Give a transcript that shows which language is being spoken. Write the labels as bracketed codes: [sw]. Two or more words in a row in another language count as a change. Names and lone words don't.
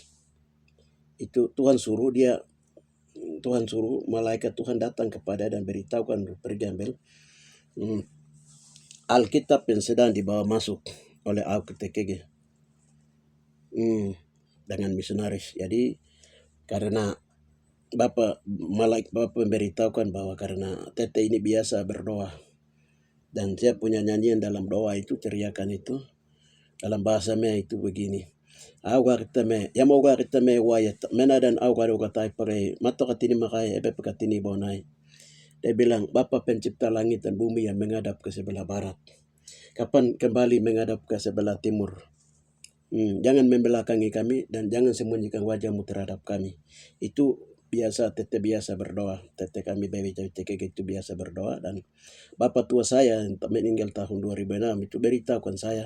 [id] Itu Tuhan suruh malaikat Tuhan datang kepada dan beritahukan pergi ambil Alkitab yang sedang dibawa masuk oleh Auke Tekege dengan misionaris. Jadi karena Bapak memberitahukan bahwa karena tete ini biasa berdoa, dan saya punya nyanyian dalam doa itu, teriakan itu dalam bahasa Me itu begini. [mej] Auga kitame yamoga kitame wayat menadan auga doga tai pare mato katini makai ebe katini bonai. [id] Dia bilang, Bapa pencipta langit dan bumi yang menghadap ke sebelah barat, kapan kembali menghadap ke sebelah timur? Jangan membelakangi kami dan jangan sembunyikan wajahmu terhadap kami. Itu biasa tete biasa berdoa. Tete kami Bewi Tekege itu biasa berdoa, dan bapak tua saya yang meninggal tahun 2006 itu beritahukan saya.